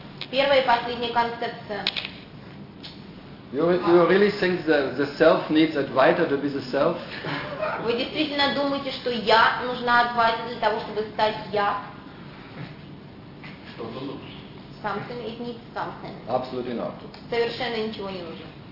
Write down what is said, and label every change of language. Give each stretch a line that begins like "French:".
Russian: Первая и последняя концепция.
English: You really think the self needs Advaita to be the self?
Russian: Вы действительно думаете, что я нужна Адвайта для того, чтобы стать я?
English: Something, it needs something. Absolutely not.
Russian: Совершенно ничего не нужно.